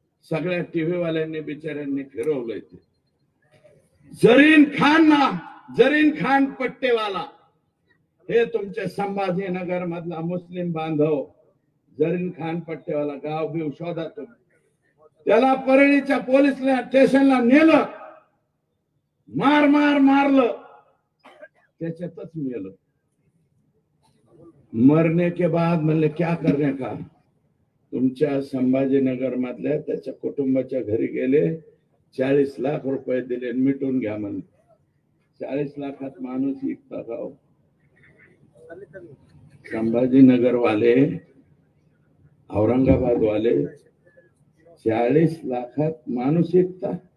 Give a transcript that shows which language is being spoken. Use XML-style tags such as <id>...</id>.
<mr>सगळ्या टीव्ही वाल्यांनी बिचाऱ्यांनी फिरवलंय ते। जरीन खान पट्टेवाला हे तुमचे संभाजीनगर मधला मुस्लिम बांधव, जरीन खान पट्टेवाला, गाव बिव शोधा तुम्ही। त्याला परळीच्या पोलीस स्टेशनला नेलं, मारलं, त्याच्यातच मेलं।</mr> <hi>मरने के बाद</hi> <mr>म्हणले</mr> <hi>क्या करने का?</hi> <mr>तुमच्या संभाजीनगर मधल्या त्याच्या कुटुंबाच्या घरी गेले, 40 लाख रुपये दिले, मिटून घ्या म्हणले। 40 लाखात माणूस विकता का? संभाजीनगर वाले, औरंगाबाद वाले 40 लाखात माणूस विकता?</mr>